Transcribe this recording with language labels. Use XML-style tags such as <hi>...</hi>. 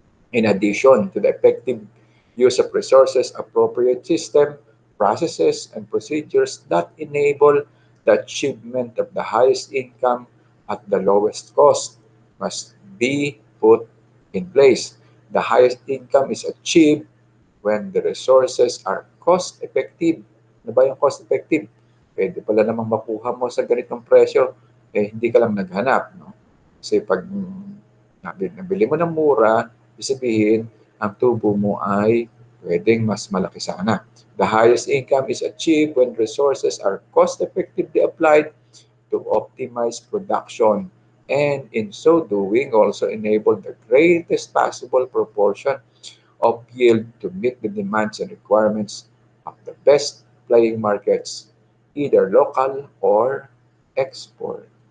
<en>In addition to the effective use of resources, appropriate system, processes, and procedures that enable the achievement of the highest income at the lowest cost must be put in place. The highest income is achieved when the resources are cost-effective.</en> <tl>Ano ba yung cost-effective? Pwede pala namang makuha mo sa ganitong presyo, hindi ka lang naghanap. No? Kasi pag nabili mo ng mura, sabihin, ang tubo mo ay pwedeng mas malaki sana.</tl> <en>The highest income is achieved when resources are cost-effectively applied to optimize production, and in so doing also enable the greatest possible proportion of yield to meet the demands and requirements of the best playing markets, either local or export.</en>